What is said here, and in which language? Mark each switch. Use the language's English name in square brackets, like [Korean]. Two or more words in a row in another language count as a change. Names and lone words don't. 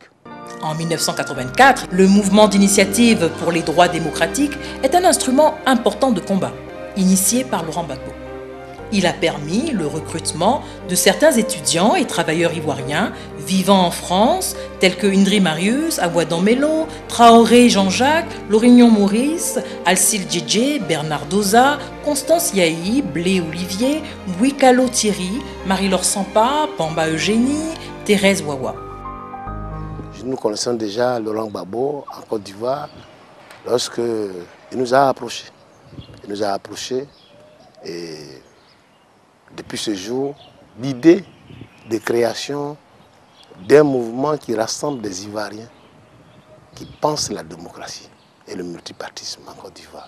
[French] En 1984, le mouvement d'initiative pour les droits démocratiques est un instrument important de combat, initié par Laurent Gbagbo. Il a permis le recrutement de certains étudiants et travailleurs ivoiriens vivant en France, tels que Indri Marius, Awadon Melo, Traoré Jean-Jacques, Lorignon Maurice, Alcide Djedje, Bernard Doza, Constance Yahi, Blé Olivier, Bouikalo Thierry, Marie-Laure Sampa, Bamba Eugénie, Thérèse Wawa. Nous connaissons déjà Laurent Gbagbo en Côte d'Ivoire lorsqu'il nous a approchés. Il nous a approchés et depuis ce jour, l'idée de création d'un mouvement qui rassemble des Ivoiriens qui pensent la démocratie et le multipartisme en Côte d'Ivoire.